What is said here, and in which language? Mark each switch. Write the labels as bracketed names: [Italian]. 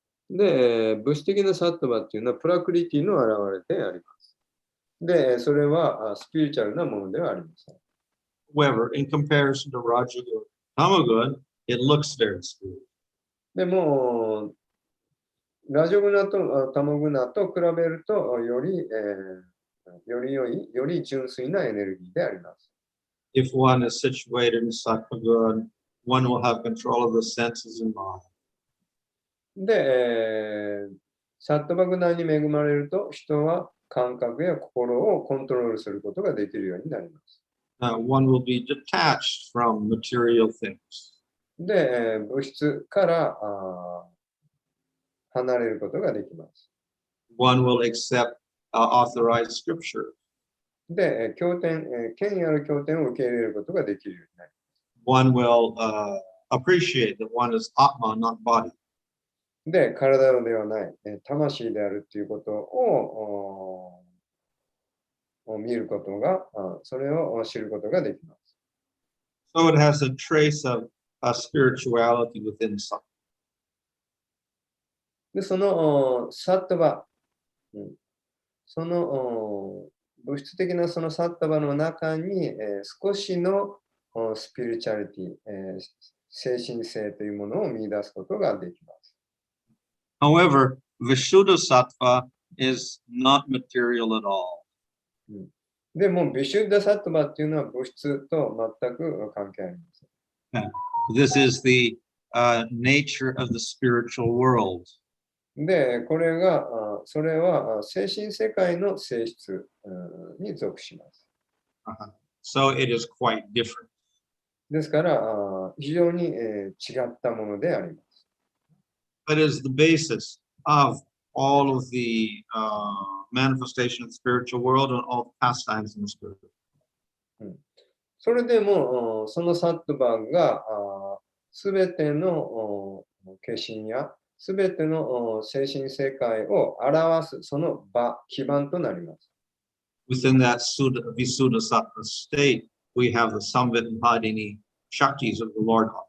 [Japanese] で、物質的なサットバっていうのはプラクリティの現れであります。で、それはスピリチュアルなものではありません。 [English] However, in comparison to Rajagood, Tamagud, it looks very spiritual. [Japanese] でも、ラジオグナとタモグナと比べるとより良い、より純粋なエネルギーであります。 [English] If one is situated in Sattva-good, one will have control of the senses and mind. [Japanese] で、サットバグナに恵まれると、人は感覚や心をコントロールすることができるようになります。 [English] One will be detached from material things. [Japanese] で、物質から離れることができます。 [English] One will accept authorized scripture. [Japanese] で、権威ある経典を受け入れることができるようになり [English] One [Japanese] ます。 [English] will appreciate that one is Atma, not body. [Japanese] で、体ではない、魂であるということを見ることが、それを知ることができます。 [English] So it has a trace of spirituality within Sattva. [Japanese] で、そのサットバ、その物質的なそのサットバの中に、少しのスピリチュアリティ、精神性というものを見出すことができます。 [English] However, Vishuddha Sattva is not material at all. [Japanese] でも、ビシュッダサットバっていうのは物質と全く関係ありません。 [English] This is the nature of the spiritual world. [Japanese] で、それは精神世界の性質に属します。 [English] So it is quite different. [Japanese] ですから、非常に違ったものであります。 [English] That is the basis of all of the manifestation of the spiritual world and all the pastimes in the spirit. [Japanese] それでも、そのサットバーがすべての化身やすべての精神世界を表すその基盤となります。 [English] Within that Visuddha Sattva state, we have the Samhita and Bhanu Shaktis of the Lord operating.